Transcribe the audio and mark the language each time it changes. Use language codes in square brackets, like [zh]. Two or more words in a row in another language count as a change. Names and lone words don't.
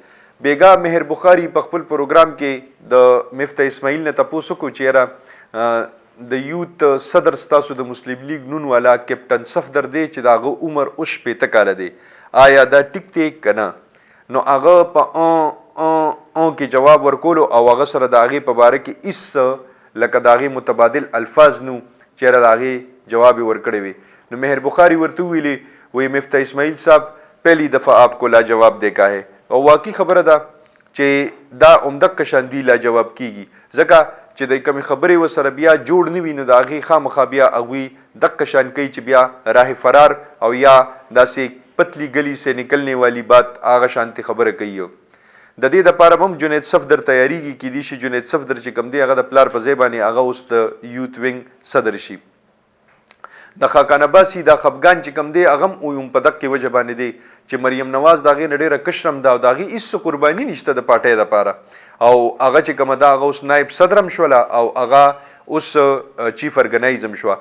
[ps] بیګا مهر بخاري په خپل پروګرام کې د مفتي اسماعیل نه تپوس وکړو چې یاره د یوت صدر ستاسو د مسلم لیگ نون والا کیپټن صفدر دی چې د هغه عمر اوس 15 کاله دی، آیا دا ټیک دی که نه؟ نو هغه په کې جواب ورکولو او هغه سره د هغې په باره کې هېڅ لکه د هغې متبادل الفاظ نو چېرې د هغې جواب یې ورکړی وي. نو مهر بخاري ورته وویلې وایي مفتي اسماعیل صاحب [ur] پہلی دفعہ آپ کو لاجواب دیکھا ہے، [ps] او واقعي خبره ده چې دا عمدک شان دوی لاجواب کیږي، ځکه چې د کومې خبرې ورسره بیا جوړ نه وي نو د هغې خامخا بیا هغوی دک شان کوي چې بیا راه فرار او یا داسې [ur] پتلی گلی سے نکلنے والی بات [ps] هغه شانتې خبره کوي. د دې دپاره هم جنید صفدر تیاریږي، کیدای شي جنید صفدر چې کوم دی هغه د پلار په ځای باندې هغه اوس د یوت وینګ صدر شي. د حقان عباسي دا خفګان چې کوم دی هغه هم په دقې وجه باندې دی چې مریم نواز د هغې نه ډېره کشرم ده او د هغې هېڅ قرباني نشته د پارټۍ دپاره، او هغه چې کومه ده هغه اوس نایب صدر هم شوله او هغه اوس چیف ارګنایز هم شوه.